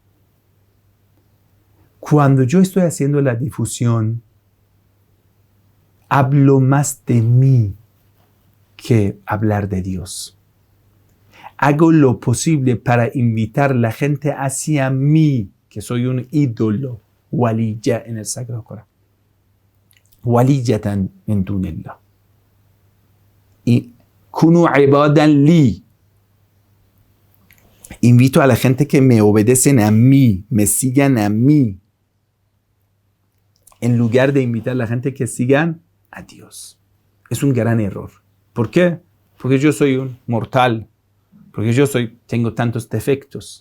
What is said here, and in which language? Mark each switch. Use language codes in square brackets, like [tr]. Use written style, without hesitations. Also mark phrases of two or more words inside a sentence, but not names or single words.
[es] Cuando yo estoy haciendo la difusión, hablo más de mí que hablar de Dios. Hago lo posible para invitar a la gente hacia mí, que soy un ídolo, waliya en el Sagrado Corán. [ar] وليجة من دون الله. Y كونوا عبادا لي. [es] Invito a la gente que me obedecen a mí, me sigan a mí, en lugar de invitar a la gente que sigan a Dios. Es un gran error. ¿Por qué? Porque yo soy un mortal, porque tengo tantos defectos.